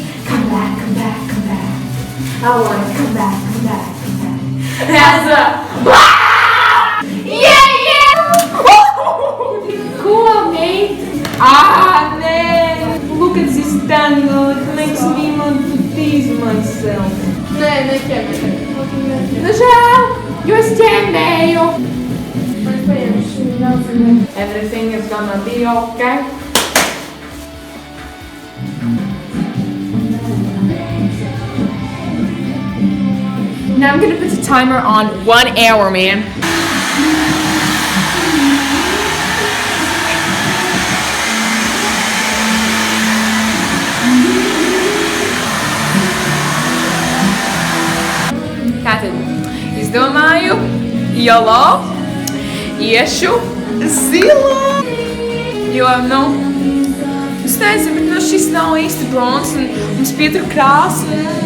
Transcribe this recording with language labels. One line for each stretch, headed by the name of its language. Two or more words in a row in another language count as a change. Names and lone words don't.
English: Come back, come back, come back. I wanna come back, come back, come back. As a yeah, yeah. Cool, mate. Nē. Look at this tangle. It makes me want to tease myself.
Latvian: Nē, neķemē. Nu žēl, jo es ķemmēju.
English: Everything is gonna be okay. Now I'm gonna put the timer on 1 hour, man.
Latvian: Tātad, es domāju, jalo, iešu zilā, jo, es nezinu, bet šis nav īsti blonds un mums pietur krāsa.